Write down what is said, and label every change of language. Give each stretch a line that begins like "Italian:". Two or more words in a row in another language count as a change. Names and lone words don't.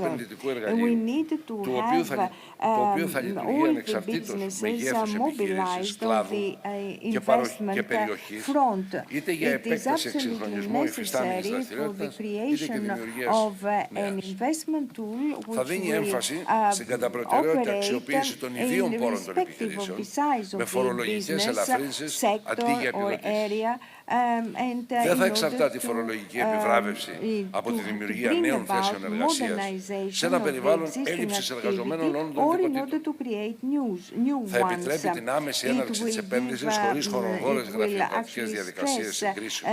English: We need to have all the businesses mobilized on the investment front. It is absolutely necessary for the creation of an investment tool which will operate irrespective of the size of the business sector or area.
Greek: Δεν θα εξαρτάται η φορολογική επιβράβευση από τη δημιουργία νέων θέσεων εργασίας σε ένα περιβάλλον έλλειψης εργαζομένων όλων των τυποτήτων. Θα επιτρέπει την άμεση έναρξη της επένδυσης χωρίς χρονοβόρες γραφειοκρατικές διαδικασίες συγκρίσεων.